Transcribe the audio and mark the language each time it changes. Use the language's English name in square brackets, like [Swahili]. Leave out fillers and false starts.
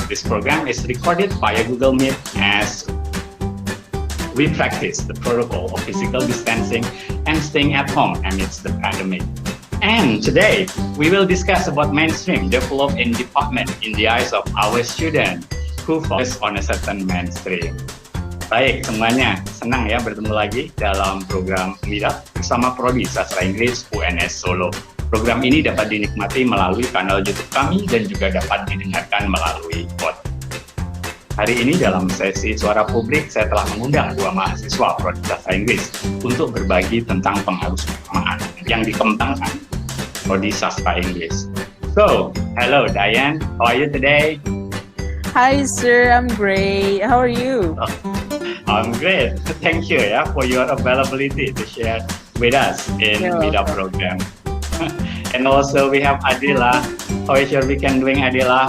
[English] This program is recorded via Google Meet as we practice the protocol of physical distancing and staying at home amidst the pandemic. And today, we will discuss about mainstream developed in department in the eyes of our student who focus on a certain mainstream. [Indonesian] Baik semuanya, senang ya bertemu lagi dalam program Meetup bersama Prodi Sastra Inggris UNS Solo. Program ini dapat dinikmati melalui kanal YouTube kami dan juga dapat didengarkan melalui podcast. Hari ini dalam sesi suara publik, saya telah mengundang dua mahasiswa Prodi Sastra Inggris untuk berbagi tentang pengaruh keagamaan yang dikembangkan Prodi Sastra Inggris. [English] So, hello Dayen, how are you today? Hi sir, I'm great. How are you? I'm great. Thank you for your availability to share with us in Meetup program. And also we have Adilla. How is your weekend doing, Adilla?